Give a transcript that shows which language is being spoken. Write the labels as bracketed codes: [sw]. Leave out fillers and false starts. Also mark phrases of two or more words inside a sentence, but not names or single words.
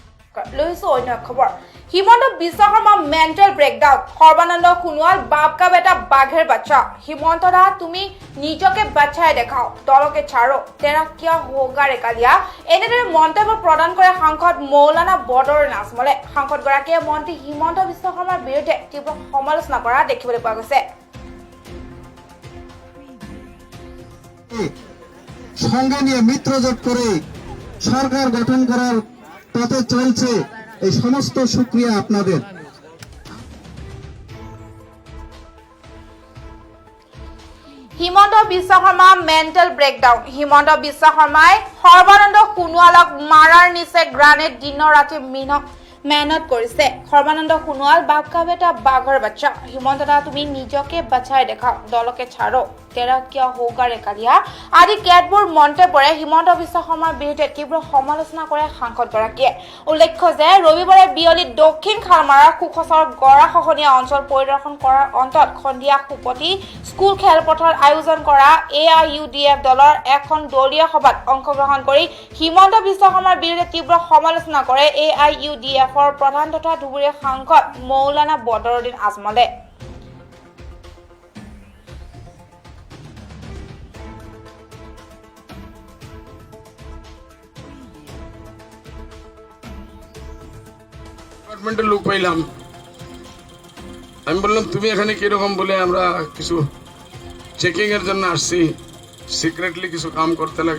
[as] লৈছো অন্য খবৰ হিমন্ত বিশ্ব শৰ্মা [en] mental breakdown [as] সৰ্বানন্দ সোণোৱাল [hi] बाप का बेटा [bn] বাঘের বাচ্চা হিমন্ত দা তুমি নিজকে বাঁচাই দেখাও দলকে ছাড়ো [hi] तेरा क्या होगा रे कालिया [as] এনেদৰে মন্তব্য প্ৰদান কৰে সাংসদ মৌলানা বদৰুদ্দিন আজমলে সাংসদগৰাকীয়ে মন্ত্ৰী হিমন্ত বিশ্ব শৰ্মাৰ বিৰুদ্ধে তীব্ৰ সমালোচনা কৰা দেখিবলৈ পোৱা গৈছে। [bn] সঙ্গে নিয়ে মিত্রজোট করে সরকার গঠন করার পথে চলছে, এই সমস্ত শুকরিয়া আপনাদের। [as] হিমন্ত বিশ্ব শৰ্মা [en] mental breakdown [as] হিমন্ত বিশ্ব শৰ্মাই সৰ্বানন্দ সোণোৱালক মাৰাৰ নিচে গ্ৰানেড দিনৰ ৰাতি মেহনত কৰিছে। সৰ্বানন্দ সোণোৱাল [hi] बाप का बेटा [bn] বাঘৰ বাচ্চা হিমন্ত দা তুমি নিজকে বাঁচাই দেখাও দলকে ছাড়ো [hi] तेरा क्या होगा रे कालिया [as] আদি কেতবোৰ মন্তব্যৰে হিমন্ত বিশ্ব শৰ্মাৰ বিৰুদ্ধে তীব্ৰ সমালোচনা কৰে সাংসদগৰাকীয়ে। উল্লেখ্য যে ৰবিবাৰে বিয়লি দক্ষিণ খালমাৰাৰ সুখচৰ গৰাখহনীয়া অঞ্চল পৰিদৰ্শন কৰাৰ অন্তত সন্ধিয়া সুপতি স্কুল খেলপথাৰত আয়োজন কৰা AIUDF দলৰ এখন দলীয় সভাত অংশগ্ৰহণ কৰি হিমন্ত বিশ্ব শৰ্মাৰ বিৰুদ্ধে তীব্ৰ সমালোচনা কৰে AIUDFৰ প্ৰধান তথা ধুবুৰীৰ সাংসদ মৌলানা বদৰুদ্দিন আজমলে। [bn] ডিপার্টমেন্টের লোক পাইলাম, আমি বললাম তুমি এখানে কিরকম বলে আমরা কিছু চেকিং এর জন্য আসছি, সিক্রেটলি কিছু কাম করতে লাগে।